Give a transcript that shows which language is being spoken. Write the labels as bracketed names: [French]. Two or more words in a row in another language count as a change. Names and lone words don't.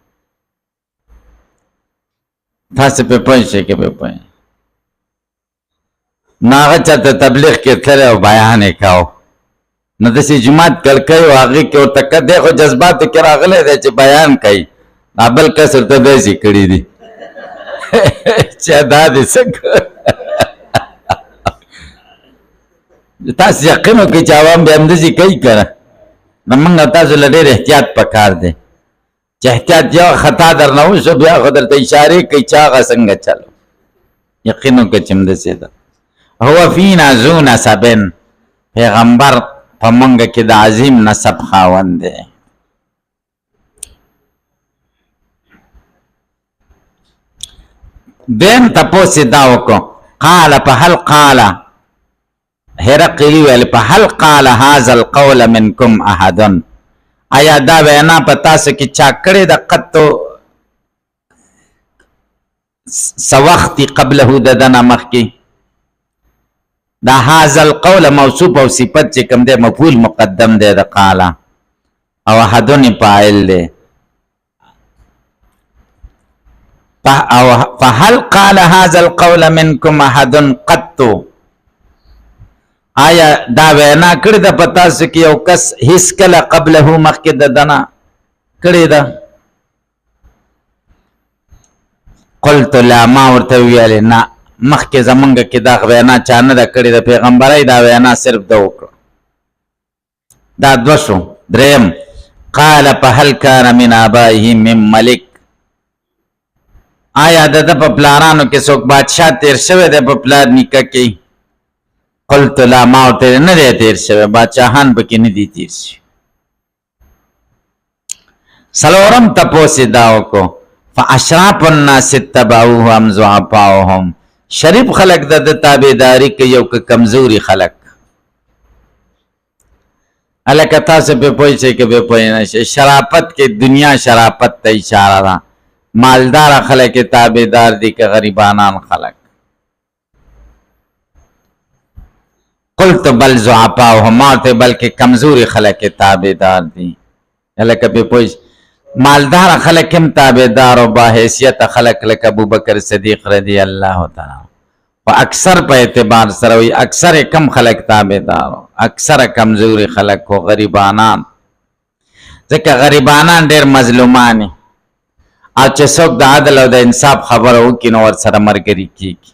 [Pashto] تاسو پې پوه شئ که پې پوه نو هغه چېرته تبلیغ کې تللی او بیان یې کاو نو داسې جومات کړکۍ و هغې کې ورته که دی خو جذباتو کې راغلی دی چې بیان کوي، دا بل کس ورته داسې کړي دي چې دا دې څه تاسو یقین وکړئ چې عوام بیا همداسې کوي که نه. نو موږ تاسو له ډېر احتیاط پکار دی چې احتیاط یو خطا درنه وشو بیا خو درته اشارې کوي چې هغه څنګه چلو. یقین وکړه چې همداسې ده. [Arabic] هو فینا ذو نسب، [Pashto] پیغمبر په موږ کې د عظیم نسب خاوند دی. دیم تپوس یې دا وکړو [Arabic] قال فهل قال هرقل ویل فهل قال هذا القول منکم احد، [Pashto] آیا دا وینا په تاسو کې چا کړې ده قطو څه وخت قبله د دنه مخکې؟ دا [Arabic] هذا القول [Pashto] موصوف او صفت چې کوم دی مفعول مقدم دی د قال او احدن فاعل دی. [Arabic] فهل قال هذا القول منکم احد قط، [Pashto] آیا دا وینا کړې ده په تاسو کې یو کس هیڅ کله قبله مخکې د دنه کړې ده؟ [Arabic] قلت لا، [Pashto] ما ورته ویلې نه مخکې زمونږ کې دا وینا چا نه ده کړې ده، پیغمبرۍ دا وینا صرف ده وکړه. دا دوه شو. دریم [Arabic] قال فهل كان من آبائه من ملک، [Pashto] آیا د ده په پلارانو کې څوک بادشاه تیر شوی دی په پلار نیکه کې؟ [Arabic] قلت لا، [Pashto] ما ورته نه دی تیر شوی، بادشاهان پکې نه دي تیر شوي. څلورم تپوس یې دا وکړو [Arabic] فاشراف الناس اتبعوه ام ضعفاؤهم، [Pashto] شریف خلق د ده تابعداري کوي او که کمزوري خلق؟ هلکه تاسو پې پوه شئ که پې پوه نه شئ. شرافت کې دنیا شرافت ته اشاره ده، مالدار خلق تابعدار دي که غریبانان خلق؟ [Arabic] قلت بل ضعفاؤهم، [Pashto] ما ورته بلکې کمزوري خلق تابعدار دي. هلکه پې پوه شئ مالدار خلق هم تابعدار او باحیثیت خلق لکه ابوبکر صدیق [Arabic] رضی الله تعالی [Pashto] و اکثر په اعتبار سره وي اکثر کم خلق تابعدار، اکثر کمزوري خلق او غریبانان، ځکه غریبانان ډېر مظلومان او چې څوک د عدل او د انصاف خبره وکړي نو ورسره ملګري کېږي.